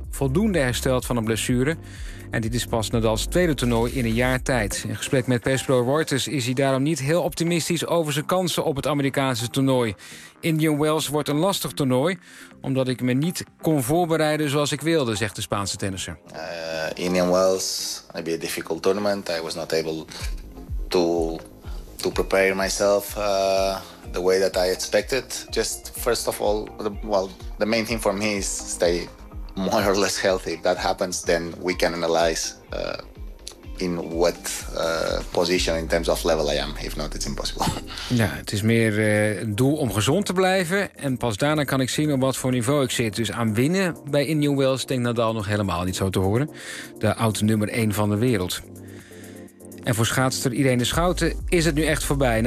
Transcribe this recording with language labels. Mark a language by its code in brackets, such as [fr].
[nl] Voldoende hersteld van een blessure. En dit is pas Nadals tweede toernooi in een jaar tijd. In gesprek met perspro Reuters is hij daarom niet heel optimistisch over zijn kansen op het Amerikaanse toernooi. Indian Wells wordt een lastig toernooi, omdat ik me niet kon voorbereiden zoals ik wilde, zegt de Spaanse tennisser. [en] Indian Wells, it'll be a difficult tournament. I was not able to prepare myself the way that I expected. Just first of all, the main thing for me is stay more or less healthy. If that happens, then we can analyze in what position in terms of level I am. If not, it's impossible. [nl] Ja, het is meer een doel om gezond te blijven. En pas daarna kan ik zien op wat voor niveau ik zit. Dus aan winnen bij Indian Wells denkt Nadal nog helemaal niet zo te horen. De oud nummer 1 van de wereld. En voor schaatster Irene Schouten is het nu echt voorbij.